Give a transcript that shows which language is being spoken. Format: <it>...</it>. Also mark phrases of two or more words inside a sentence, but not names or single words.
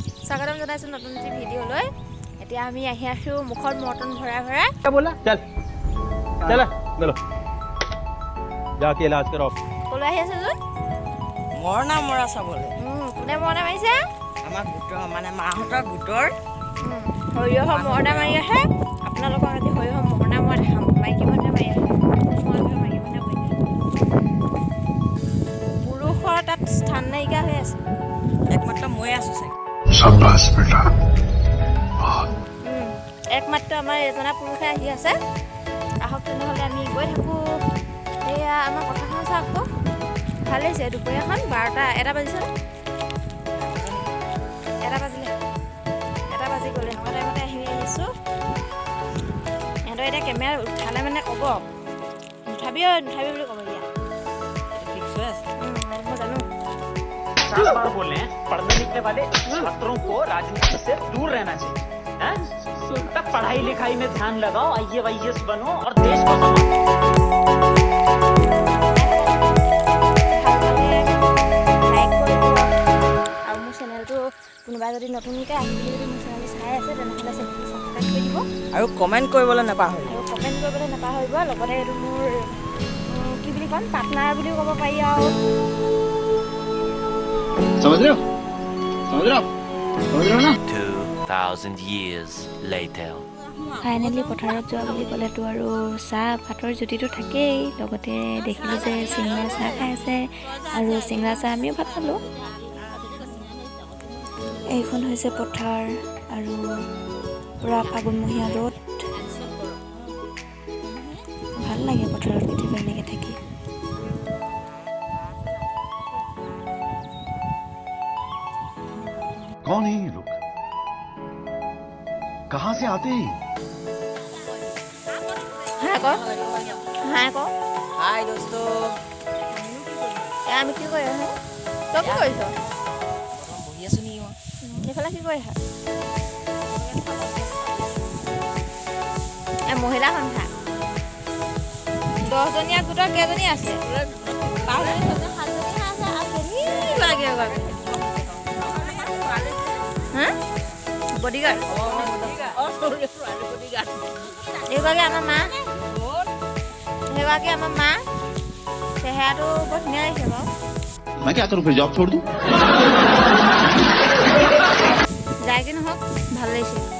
<as>স্বাগতম জনাইছোঁ নতুন এটি ভিডিঅ'লৈ। এতিয়া আমি আহি আছোঁ মুখত মৰ্টন ভৰাই ভৰাই।</as> <hi>बोला चल चला चलो जाके इलाज कराओ।</hi> <as>ক'লৈ আহি আছোঁ যোন? মৰণা মৰা চাবলৈ কোনে মৰণা মাৰিছে? আমাৰ গোটৰ মানে মাহঁতৰ গোটৰ সৰিয়হৰ মৰণা মাৰি আহে। আপোনালোকক আজি সৰিয়হৰ মৰণা মই দেখাম। মাইকী মানুহে মাৰি আহে, মাইকী মানুহে কৰি দিয়ে। পুৰুষৰ তাত স্থান নাইকিয়া হৈ আছে। একমাত্ৰ মই আছোঁ চাগে।</as> <hi>शाबाश बेटा।</hi> <as>একমাত্ৰ আমাৰ এজনা পুৰুষে আহি আছে। আহক তেনেহ'লে আমি গৈ থাকোঁ। এয়া আমাৰ কথাখন চাওক আকৌ, ভাল হৈছে। দুপৰীয়াখন 12টা বাজিছে, 1 বাজিলে, 1 বাজি গ'লে। এনেকুৱা টাইমতে আহিছোঁ। সিহঁতৰ এতিয়া কেমেৰা উঠালে মানে ক'ব নুঠাবি বুলি ক'ব। এতিয়া ফিক্স হৈ আছে। মই জানো।</as> <hi>बार बोल रहे हैं पढ़ने लिखने वाले छात्रों को राजनीति से दूर रहना चाहिए हैं? तब पढ़ाई लिखाई में ध्यान लगाओ, IAS बनो और देश को</hi> <as>লাইক কৰিব। আৰু মোৰ চেনেলটো কোনোবা যদি নতুনকৈ আহি যদি মোৰ চেনেলটো চাই আছে তেনেহ'লে চেনেলটো ছাবস্ক্ৰাইব কৰি দিব আৰু কমেণ্ট কৰিবলৈ নাপাহৰিব। আৰু কমেণ্ট কৰিবলৈ নাপাহৰিব। লগতে এইটো মোৰ কি বুলি ক'ম, পাৰ্টনাৰ বুলিও ক'ব পাৰি। আৰু</as> <hi>समझ रहे हो ना?</hi> <en>2000 years later.</en> <as>ফাইনেলি পথাৰত যোৱা বুলি ক'লেতো আৰু চাহ ভাতৰ জুতিটো থাকেই। লগতে দেখিলোঁ যে চিংৰা চাহ খাই আছে, আৰু চিংৰা চাহ আমিও ভাত খালোঁ। এইখন হৈছে পথাৰ, আৰু পূৰা ফাগুণমহীয়া ৰ'দ। ভাল লাগে পথাৰত কেতিয়াবা এনেকৈ থাকি।</as> <hi>कौन है ये लोग? कहाँ से आते हैं?</hi> <as>হাই আকৌ হাই দোস্ত। আমি কি কৰি আছোঁ? তই কি কৰিছ? বহি আছোঁ নি মই? এইফালে কি কৰি আছা? মহিলা সন্থা 10জনীয়া গোটৰ কেইজনী আছে? 5জনী, 7জনী আছে। আৰু কেনি লাগে বডিগাৰ্ড। এইগৰাকী আমাৰ মা। চেহেৰাটো বৰ ধুনীয়া লাগিছে বাৰু।</as> <hi>मैं क्या करूँ फिर जॉब छोड़ दूँ?</hi> <as>যায় কি নহওক ভাল লাগিছে।</as>